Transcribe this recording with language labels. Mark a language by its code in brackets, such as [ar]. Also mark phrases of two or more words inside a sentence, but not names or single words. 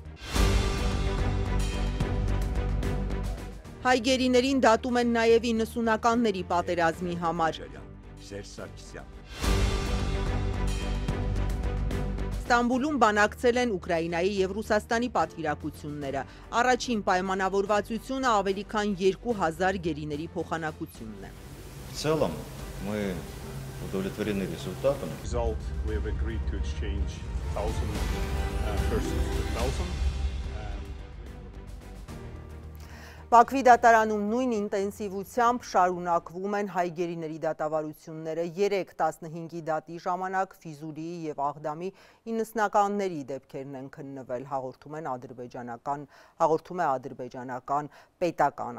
[hy] Հայ գերիներին դատում են նաև 90-ականների պատերազմի համար։ Ստամբուլում բանակցել են Ուկրաինայի և Ռուսաստանի պատվիրակությունները։ Առաջին պայմանավորվածությունը ավելի քան 2000 գերիների փոխանակությունն է։ [ru] В целом мы удовлетворены результатом. [hy] Բաքվի դատարանում նույն ինտենսիվությամբ շարունակվում են հայ գերիների դատավարությունները 3-15-ի դատի ժամանակ Ֆիզուլիի և Աղդամի 90-ականների դեպքերն են քննվել, հաղորդում է ադրբեջանական պետական